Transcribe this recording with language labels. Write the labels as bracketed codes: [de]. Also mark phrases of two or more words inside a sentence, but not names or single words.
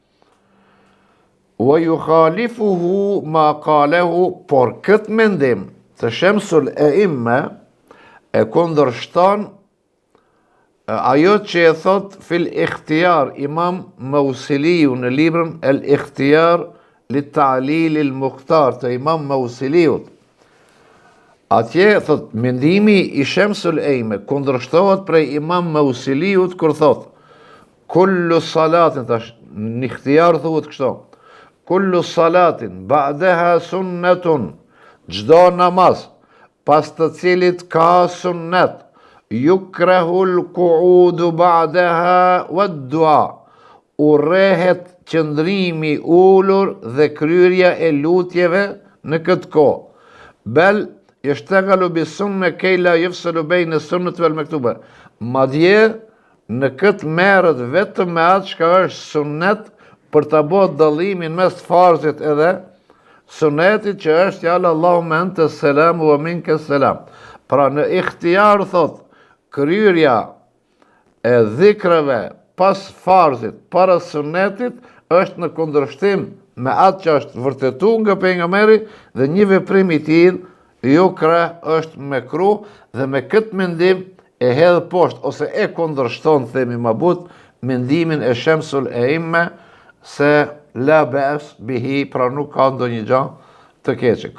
[ar] ويخالفه ما قاله, [sq] por këtë mendim të Shamsul Ejme e kundërshton ajo që e thot [ar] في الاختيار [sq] Imam Mausiliu në librin El Ikhtiyar li Ta'lil il Mukhtar të Imam Mausiliut. Atje thot mendimi i Shamsul Ejme kundërshtohet prej Imam Mausiliut kur thot [ar] كل صلاة, [sq] tash në ikhtiyar thuhet kështu, [ar] كل صلاة بعدها سنة, [sq] çdo namaz pas të cilit ka sunnet, [ar] يكره القعود بعدها والدعاء, [sq] urrehet qëndrimi ulur dhe kryerja e lutjeve në këtë kohë. [ar] بل يشتغل بالسنة كي لا يفصل بين السنة والمكتوبة. [sq] Madje në këtë merret vetëm me atë çka është sunnet për ta bërë dallimin mes farzit edhe sunnetit që është fjala [ar] اللهم أنت السلام ومنك السلام. [sq] Pra në ikhtiyar thot kryerja e dhikrave pas farzit para sunnetit është në kundërshtim me atë që është vërtetuar nga pejgamberi dhe një veprim i tillë yukra është mekruh, dhe me këtë mendim e hedh poshtë ose e kundërshton, themi më but, mendimin e Shamsul Ejme se [ar] لا بأس به, [sq] pra nuk ka ndonjë gjë të keqe.